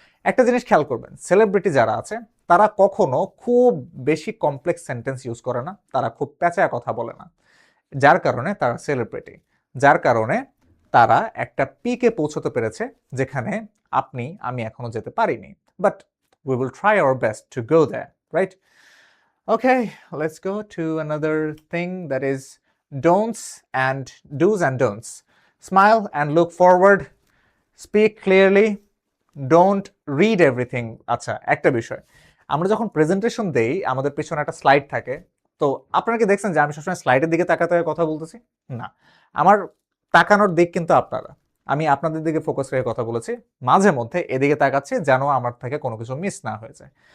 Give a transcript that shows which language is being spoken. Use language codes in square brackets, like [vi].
[bn] একটা জিনিস খেয়াল করবেন, সেলিব্রিটি যারা আছে তারা কখনো খুব বেশি কমপ্লেক্স সেন্টেন্স ইউজ করে না, তারা খুব প্যাঁচায়া কথা বলে না। যার কারণে তারা সেলিব্রিটি, যার কারণে তারা একটা পিকে পৌঁছতে পেরেছে যেখানে আমি এখনো যেতে পারিনি, but we will try our best to go there, right? [en] Okay, let's go to another thing, that is don'ts and do's and don'ts. Smile and look forward, speak clearly, don't read everything. [bn] আচ্ছা, একটা বিষয়, আমরা যখন presentation দেই আমাদের পেছনে একটা slide থাকে, তো আপনারা কি দেখছেন যে আমি সবসময় স্লাইডের দিকে তাকাতে কথা বলতেছি? না, আমার তাকানোর দিক কিন্তু আপনারা, আমি আপনাদের দিকে ফোকাস করে কথা বলেছি, মাঝে মধ্যে এদিকে তাকাচ্ছি যেন আমার থেকে কোনো কিছু মিস না হয়ে যায়।